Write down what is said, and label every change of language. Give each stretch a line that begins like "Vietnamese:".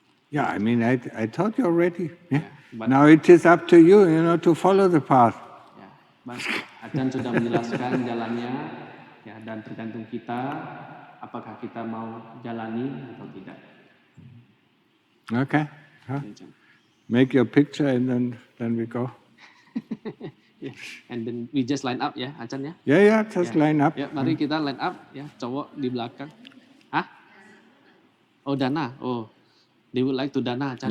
English: Yeah, I mean, I told you already. Yeah. But Now it is up to you, to follow the path.
Indonesian: ya, Achan sudah menjelaskan jalannya ya dan tergantung kita apakah kita mau jalani atau tidak.
English: Okay. Huh?
Indonesian: Ya, Achan.
English: Make your picture and then we go. Yeah. And then we just line up ya, Achan ya. Yeah, just line up.
Indonesian: Ya, mari kita
English: line up
Indonesian: ya, cowok di belakang. Hah? Oh, Dana.
English: Oh, they would like to Dana, Achan.